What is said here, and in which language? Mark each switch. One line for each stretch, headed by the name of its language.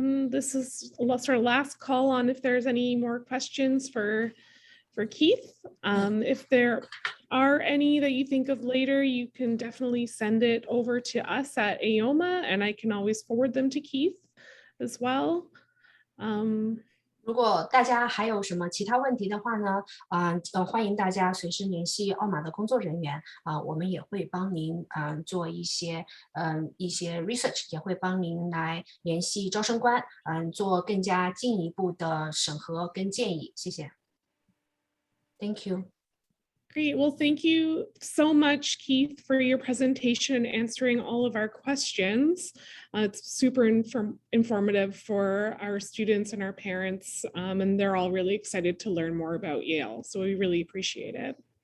English: This is our last call on if there's any more questions for Keith. If there are any that you think of later, you can definitely send it over to us at AOMA, and I can always forward them to Keith as well.
Chinese: 如果大家还有什么其他问题的话呢，欢迎大家随时联系奥马的工作人员我们也会帮您做一些research， 也会帮您来联系招生官，做更加进一步的审核跟建议。谢谢。
English: Thank you. Great. Well, thank you so much, Keith, for your presentation and answering all of our questions. It's super informative for our students and our parents, and they're all really excited to learn more about Yale. So we really appreciate it.